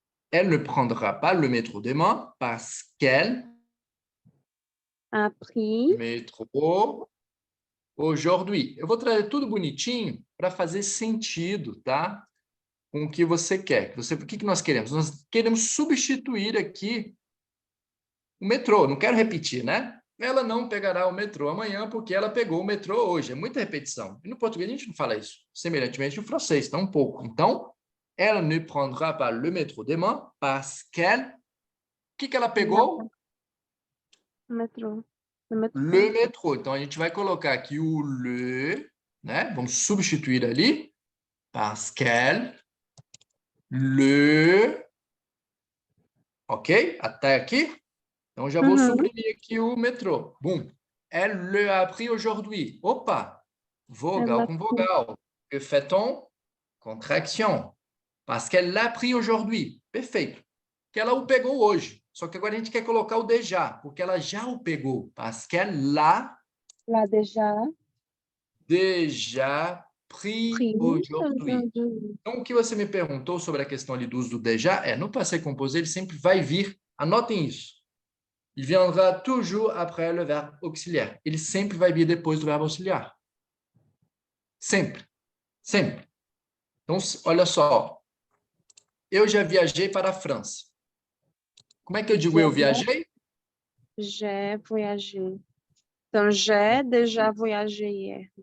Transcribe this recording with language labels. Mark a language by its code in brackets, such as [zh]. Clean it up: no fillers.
[fr] Elle ne prendra pas le métro demain parce qu'elle A pris. métro aujourd'hui. [pt] Eu vou trazer tudo bonitinho para fazer sentido, tá? Com o que você quer. O que nós queremos? Nós queremos substituir aqui o metrô. Não quero repetir, né? Ela não pegará o metrô amanhã porque ela pegou o metrô hoje. É muita repetição. E no português a gente não fala isso. Semelhantemente no francês, tá um pouco. [fr] Então, elle ne prendra pas le métro demain parce qu'elle... [pt] O que ela pegou? Metrô. [fr] Le métro. Le metrô. [pt] Então, a gente vai colocar aqui o le, né? Vamos substituir ali. [fr] Parce qu'elle [pt] le. Ok? Até aqui? Então, já vou suprimir aqui o metrô. Bum. [fr] Elle le a appris aujourd'hui. [pt] Opa! Vogal com vogal. [fr] Que fait-on? Contraction. Parce qu'elle l'a appris aujourd'hui. [pt] Perfeito. Que ela o pegou hoje. Só que agora a gente quer colocar o déjà, porque ela já o pegou. [fr] Parce qu'elle l'a déjà pris aujourd'hui. [pt] Então, o que você me perguntou sobre a questão ali do uso do déjà no passé composé, ele sempre vai vir. Anotem isso. [fr] Il viendra toujours après le verbe auxiliaire. [pt] Ele sempre vai vir depois do verbo auxiliar. Sempre. Sempre. Então, olha só. Eu já viajei para a França. Como é que eu digo eu viajei? [fr] J'ai voyagé. Então, j'ai déjà voyagé hier.